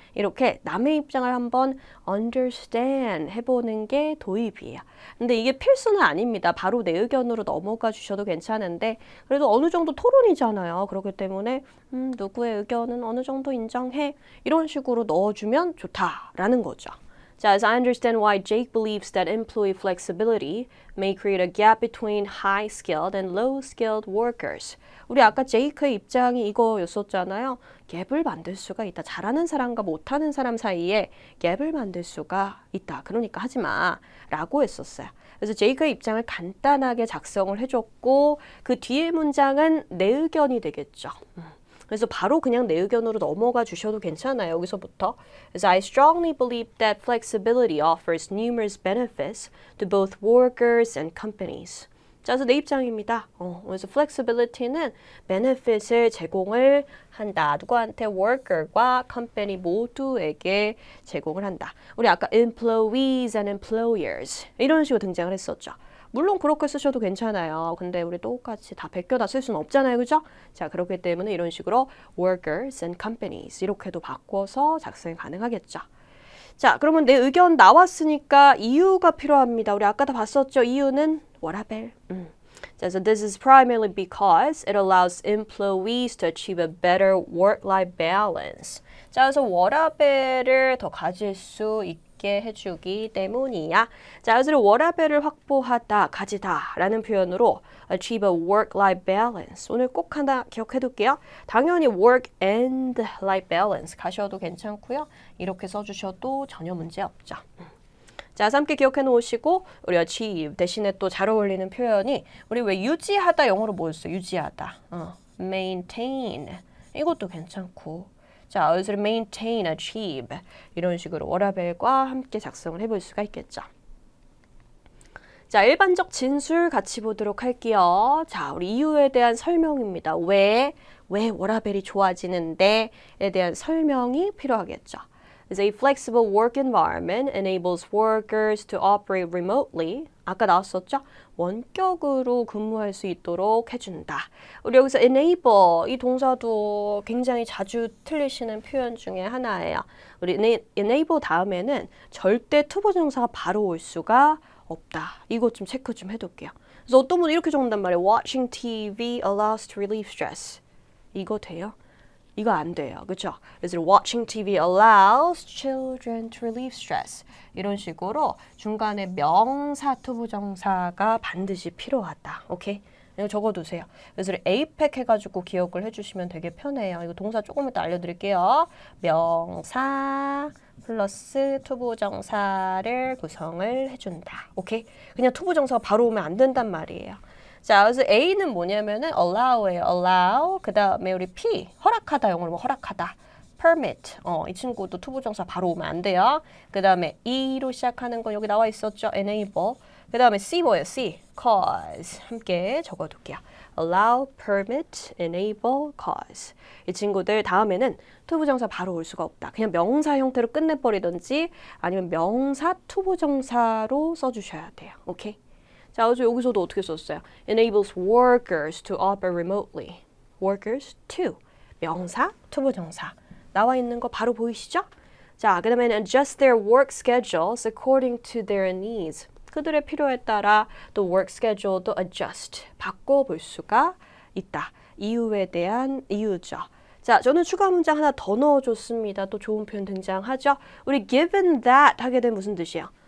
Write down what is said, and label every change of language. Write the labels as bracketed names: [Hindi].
[Korean] 이렇게 남의 입장을 한번 understand 해보는 게 도입이에요. 근데 이게 필수는 아닙니다. 바로 내 의견으로 넘어가 주셔도 괜찮은데 그래도 어느 정도 토론이잖아요. 그렇기 때문에 누구의 의견은 어느 정도 인정해. 이런 식으로 넣어주면 좋다라는 거죠. [English] 자, as I understand why Jake believes that employee flexibility may create a gap between high-skilled and low-skilled workers. [Korean] 우리 아까 제이크의 입장이 이거였었잖아요. 갭을 만들 수가 있다. 잘하는 사람과 못하는 사람 사이에 갭을 만들 수가 있다. 그러니까 하지 마. 라고 했었어요. 그래서 제이크의 입장을 간단하게 작성을 해줬고 그 뒤에 문장은 내 의견이 되겠죠. 그래서 바로 그냥 내 의견으로 넘어가 주셔도 괜찮아요. 여기서부터. [English] 그래서 I strongly believe that flexibility offers numerous benefits to both workers and companies. [Korean] 자, 그래서 내 입장입니다. 그래서 flexibility는 benefit을 제공을 한다. 누구한테? worker과 company 모두에게 제공을 한다. 우리 아까 employees and employers 이런 식으로 등장을 했었죠. 물론 그렇게 쓰셔도 괜찮아요. 근데 우리 똑같이 다 베껴다 쓸 수는 없잖아요. 그죠? 자, 그렇기 때문에 이런 식으로 workers and companies 이렇게도 바꿔서 작성이 가능하겠죠. 자, 그러면 내 의견 나왔으니까 이유가 필요합니다. 우리 아까 다 봤었죠? 이유는 워라밸. [English] 자, so this is primarily because it allows employees to achieve a better work-life balance. [Korean] 자, 그래서 워라밸을 더 가질 수 있게 해주기 때문이야. 자, 그래서 워라밸을 확보하다, 가지다 라는 표현으로 [English] achieve a work-life balance. [Korean] 오늘 꼭 하나 기억해둘게요. 당연히 work and life balance 가셔도 괜찮고요. 이렇게 써주셔도 전혀 문제 없죠. 자, 함께 기억해 놓으시고 우리 achieve 대신에 또 잘 어울리는 표현이 우리 왜 유지하다 영어로 뭐였어? 유지하다. maintain. 이것도 괜찮고. 자, 그래서 maintain, achieve 이런 식으로 워라밸과 함께 작성을 해볼 수가 있겠죠. 자, 일반적 진술 같이 보도록 할게요. 자, 우리 이유에 대한 설명입니다. 왜 워라밸이 좋아지는데에 대한 설명이 필요하겠죠. [English] A flexible work environment enables workers to operate remotely. [Korean] 아까 나왔었죠? 원격으로 근무할 수 있도록 해준다. 우리 여기서 enable 이 동사도 굉장히 자주 틀리시는 표현 중에 하나예요. 우리 enable 다음에는 절대 투부정사가 바로 올 수가 없다. 이거 좀 체크 좀 해둘게요. 그래서 어떤 분은 이렇게 적는단 말이에요. [English] Watching TV allows to relieve stress. [Korean] 이거 돼요? 이거 안 돼요. 그렇죠? 그래서 [English] watching TV allows children to relieve stress. [Korean] 이런 식으로 중간에 명사 투부정사가 반드시 필요하다. 오케이? 이거 적어두세요. 그래서 APEC 해가지고 기억을 해주시면 되게 편해요. 이거 동사 조금 이따 알려드릴게요. 명사 플러스 투부정사를 구성을 해준다. 오케이? 그냥 투부정사가 바로 오면 안 된단 말이에요. 자, 그래서 A는 뭐냐면은 allow예요. allow. 그 다음에 우리 P, 허락하다. 영어로 뭐 허락하다. permit. 이 친구도 투부정사 바로 오면 안 돼요. 그 다음에 E로 시작하는 건 여기 나와 있었죠. enable. 그 다음에 C 뭐예요? C. cause. 함께 적어둘게요. allow, permit, enable, cause. 이 친구들 다음에는 투부정사 바로 올 수가 없다. 그냥 명사 형태로 끝내버리든지 아니면 명사 투부정사로 써주셔야 돼요. 오케이? 자, 그래서 여기서도 어떻게 썼어요? [English] enables workers to operate remotely. [Korean] workers to. 명사, 투부정사. 나와 있는 거 바로 보이시죠? 자, 그 다음에는 [English] adjust their work schedules according to their needs. [Korean] 그들의 필요에 따라 또 work schedule도 adjust, 바꿔볼 수가 있다. 이유에 대한 이유죠. 자, 저는 추가 문장 하나 더 넣어줬습니다. 또 좋은 표현 등장하죠. 우리 given that 하게 되면 무슨 뜻이에요?